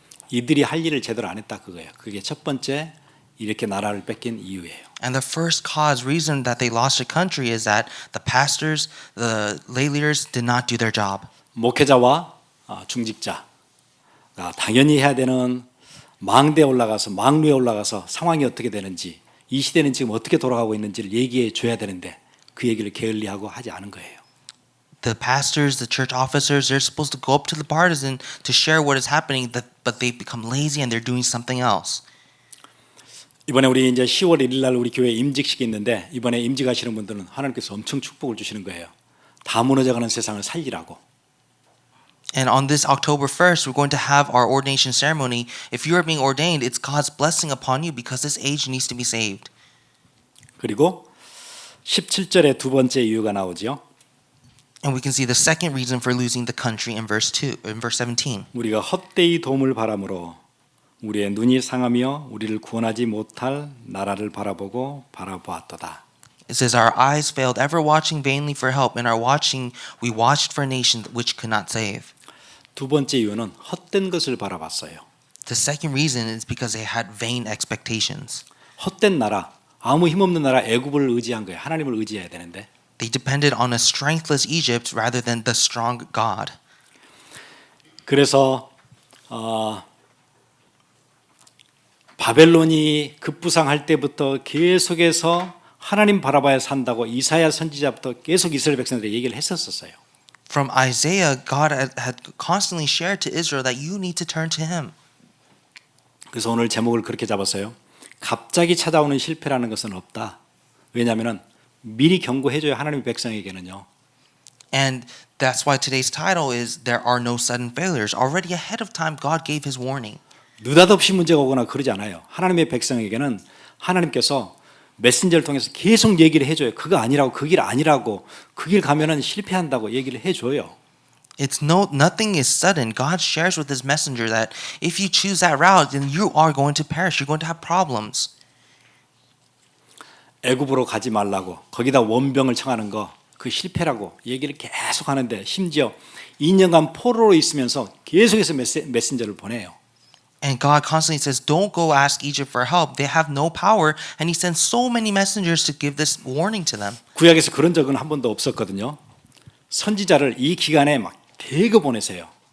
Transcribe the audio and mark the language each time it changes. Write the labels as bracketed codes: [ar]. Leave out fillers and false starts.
[ko] 이들이 할 일을 제대로 안 했다 그거예요. 그게 첫 번째 이렇게 나라를 뺏긴 이유예요. [en] And the first cause reason that they lost the country is that the pastors, the lay leaders did not do their job. [ko] 목회자와 중직자 당연히 해야 되는 망대에 올라가서 망루에 올라가서 상황이 어떻게 되는지 이 시대는 지금 어떻게 돌아가고 있는지를 얘기해 줘야 되는데 그 얘기를 게을리하고 하지 않은 거예요. [en] The pastors, the church officers, they're supposed to go up to the partisan to share what is happening, but they become lazy and they're doing something else. [ko] 이번에 우리 이제 10월 1일 날 우리 교회 임직식이 있는데 이번에 임직하시는 분들은 하나님께서 엄청 축복을 주시는 거예요. 다 무너져가는 세상을 살리라고. [en] And on this October 1st, we're going to have our ordination ceremony. If you are being ordained, it's God's blessing upon you because this age needs to be saved. [ko] 그리고 17절에 두 번째 이유가 나오죠. [en] And we can see the second reason for losing the country in verse 17. [ko] 우리가 헛되이 도움을 바람으로 우리의 눈이 상하며 우리를 구원하지 못할 나라를 바라보고 바라보았도다. [en] It says, our eyes failed, ever watching vainly for help. In our watching, we watched for a nation which could not save. [ko] 두 번째 이유는 헛된 것을 바라봤어요. [en] The second reason is because they had vain expectations. [ko] 헛된 나라, 아무 힘없는 나라 애굽을 의지한 거예요. 하나님을 의지해야 되는데. [en] They depended on a strengthless Egypt rather than the strong God. [ko] 그래서 바벨론이 급부상할 때부터 계속해서 하나님 바라봐야 산다고 이사야 선지자부터 계속 이스라엘 백성들에게 얘기를 했었어요. [en] From Isaiah, God had constantly shared to Israel that you need to turn to Him. [ko] 그래서 오늘 제목을 그렇게 잡았어요. 갑자기 찾아오는 실패라는 것은 없다. 왜냐하면 미리 경고해줘야 하나님의 백성에게는요. [en] And that's why today's title is There are no sudden failures. Already ahead of time, God gave His warning. [ko] 느닷없이 문제가 오거나 그러지 않아요. 하나님의 백성에게는 하나님께서 메신저를 통해서 계속 얘기를 해줘요. 그거 아니라고, 그 길 아니라고, 그 길 가면은 실패한다고 얘기를 해줘요. [en] It's nothing is sudden. God shares with His messenger that if you choose that route, then you are going to perish. You're going to have problems. [ko] 애굽으로 가지 말라고 거기다 원병을 청하는 거 그 실패라고 얘기를 계속 하는데 심지어 2년간 포로로 있으면서 계속해서 메신저를 보내요. [en] And God constantly says, don't go ask Egypt for help. They have no power. And He sends so many messengers to give this warning to them. [ko] 구약에서 그런 적은 한 번도 없었거든요. 선지자를 이 기간에 막 대거 보내세요.